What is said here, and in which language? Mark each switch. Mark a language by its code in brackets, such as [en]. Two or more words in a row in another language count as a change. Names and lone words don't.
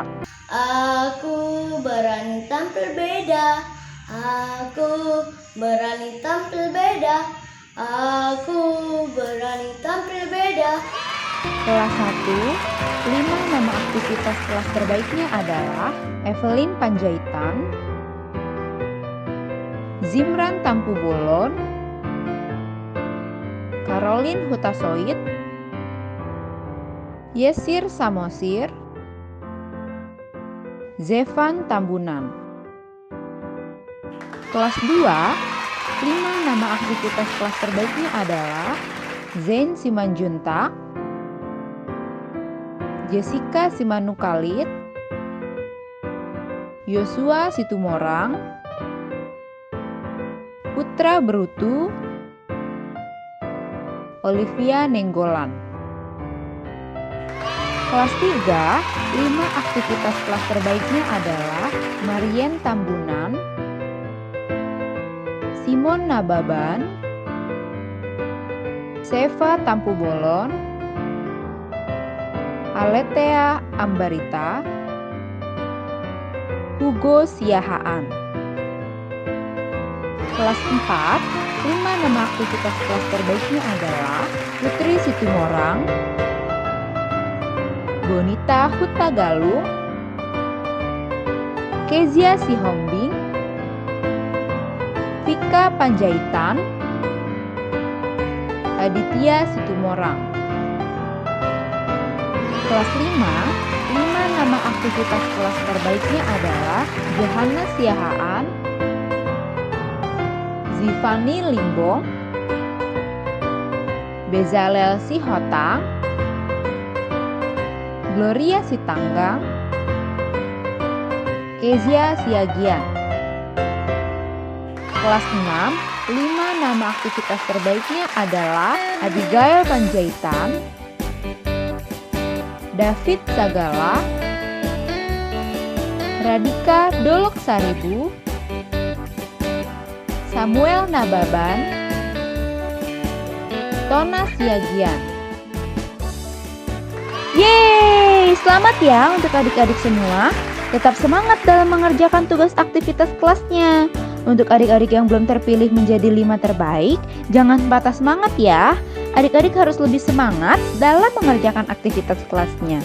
[id] Aku berani tampil beda. Aku berani tampil beda. Aku berani tampil beda. kelas 1, 5 nama aktivitas kelas terbaiknya adalah Evelyn Panjaitan, Zimran Tampu Bolon, Caroline Hutasoid, Yesir Samosir, Zevan Tambunan. Kelas 2, 5 nama aktivitas kelas terbaiknya adalah Zain Simanjuntak, Jessica Simanukalit, Yosua Situmorang, Putra Berutu, Olivia Nenggolan. Kelas 3, 5 aktivitas kelas terbaiknya adalah Marien Tambunan, Simon Nababan, Seva Tampu Bolon, Aletea Ambarita, Hugo Siahaan. Kelas 4, 5 nama aktivitas kelas terbaiknya adalah Putri Situmorang, Bonita Hutagalung, Kezia Sihombing, Vika Panjaitan, Aditya Situmorang. Kelas 5 nama aktivitas kelas terbaiknya adalah Johanna Siahaan, Zivani Limbong, Bezalel Sihotang, Gloria Sitanggang, Kezia Siagian. Kelas 6, 5 nama aktivitas terbaiknya adalah Abigail Panjaitan, David Sagala, Radika Dolok Saribu, Samuel Nababan, Tona Siagian. Yeay, selamat ya untuk adik-adik semua. Tetap semangat dalam mengerjakan tugas aktivitas kelasnya. Untuk adik-adik yang belum terpilih menjadi 5 terbaik, jangan patah semangat ya. Adik-adik harus lebih semangat dalam mengerjakan aktivitas kelasnya.